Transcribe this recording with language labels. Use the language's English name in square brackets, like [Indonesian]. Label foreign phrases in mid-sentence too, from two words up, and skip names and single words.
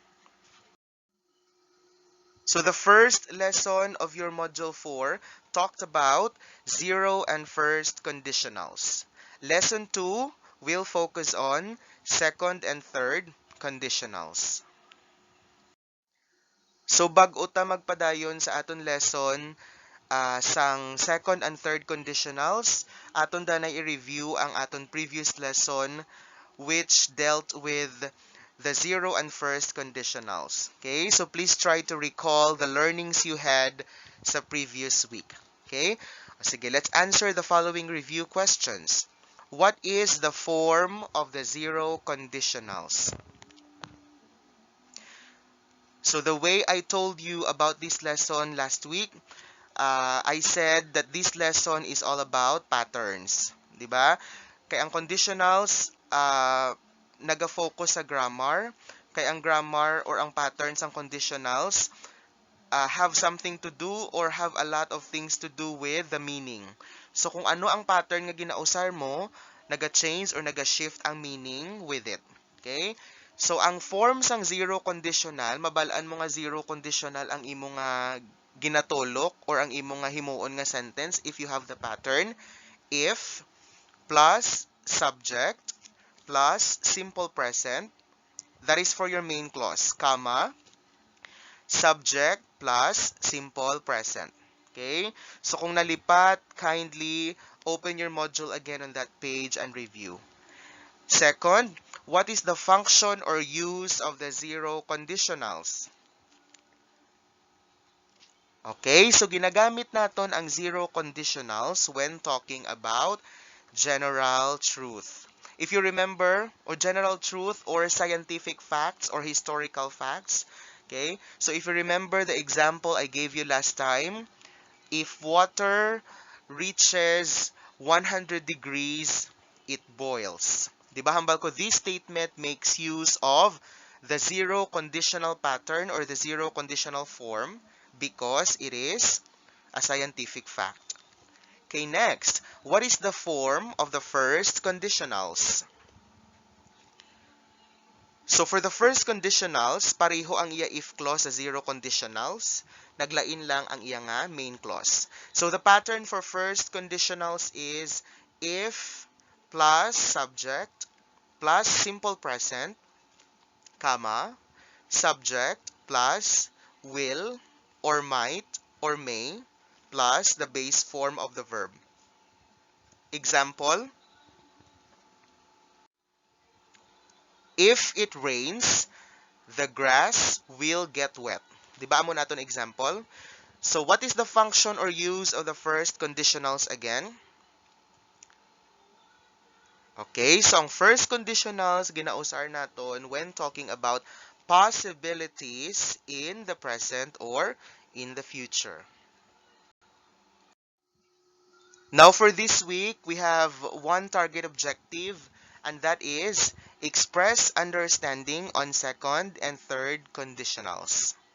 [English] So the first lesson of your module 4 talked about zero and first conditionals. Lesson 2 will focus on second and third conditionals. [Hiligaynon] So bag-o ta magpadayon sa aton lesson, sang [English] second and third conditionals, [Hiligaynon] aton danay i-review ang aton [English] previous lesson which dealt with the zero and first conditionals. Okay, so please try to recall the learnings you had sa previous week. Okay, sige, let's answer the following review questions. What is the form of the zero conditionals? So the way I told you about this lesson last week, I said that this lesson is all about patterns, [Filipino] 'di ba? [Hiligaynon] Kaya ang conditionals naga-focus sa grammar, kaya ang grammar or ang patterns ng [English] conditionals have something to do or have a lot of things to do with the meaning. [Hiligaynon] So kung ano ang pattern nga ginausar mo, naga-change or naga-shift ang meaning [English] with it. [Hiligaynon] Okay? So ang form sang [English] zero conditional, [Hiligaynon] mabalaan mo nga [English] zero conditional [Hiligaynon] ang imo nga ginatolok or ang imo nga himuon nga sentence [English] if you have the pattern. If plus subject plus simple present, that is for your main clause, comma, subject plus simple present. Okay? [Hiligaynon] So kung nalipat, [English] kindly open your module again on that page and review. Second, what is the function or use of the zero conditionals? [Hiligaynon] Okay, so ginagamit naton ang [English] zero conditionals when talking about general truth. If you remember, or general truth or scientific facts or historical facts, okay? So if you remember the example I gave you last time, if water reaches 100 degrees, it boils. [Hiligaynon] Di ba hambal ko, [English] this statement makes use of the zero conditional pattern or the zero conditional form because it is a scientific fact. Okay, next, what is the form of the first conditionals? So for the first conditionals, [Hiligaynon] pareho ang iya [English] if clause [Hiligaynon] sa [English] zero conditionals. [Hiligaynon] Naglain lang ang iya nga [English] main clause. So the pattern for first conditionals is if plus subject plus simple present, comma, subject plus will or might or may plus the base form of the verb. Example, if it rains, the grass will get wet. [Hiligaynon] Diba mo naton example? [English] So what is the function or use of the first conditionals again? Okay, so ang first conditionals [Hiligaynon] ginausar naton [English] when talking about possibilities in the present or in the future. Now for this week, we have one target objective, and that is express understanding on second and third conditionals.